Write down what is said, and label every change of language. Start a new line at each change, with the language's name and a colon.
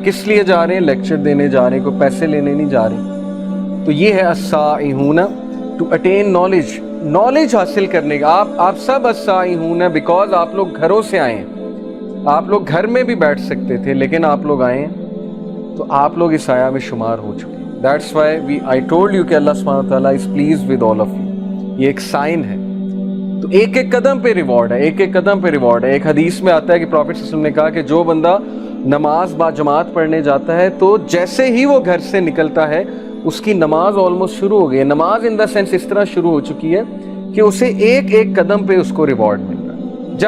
Urdu: کس لیے جا رہے ہیں؟ لیکچر دینے جا رہے ہیں، کوئی پیسے لینے نہیں جا رہے. تو یہ ہے السائحون، ٹو اٹین نالج، نالج حاصل کرنے کا. آپ سب السائحون ہیں بیکاز آپ لوگ گھروں سے آئے ہیں. آپ لوگ گھر میں بھی بیٹھ سکتے تھے، لیکن آپ لوگ آئے ہیں، تو آپ لوگ اس آیا میں شمار ہو چکے.
English: That's why I told you کہ اللہ سبحانہ وتعالیٰ is pleased with all of you.
Urdu: یہ ایک سائن ہے. تو ایک ایک قدم پہ ریوارڈ ہے، ایک ایک قدم پہ ریوارڈ ہے. ایک حدیث میں آتا ہے کہ پروفیٹ صلی اللہ علیہ وسلم نے کہا کہ جو بندہ نماز با جماعت پڑھنے جاتا ہے تو جیسے ہی وہ گھر سے نکلتا ہے اس کی نماز آلموسٹ شروع ہو گئی ہے. نماز ان دا سینس اس طرح شروع ہو چکی ہے کہ اسے ایک ایک قدم پہ اس کو ریوارڈ مل رہا ہے.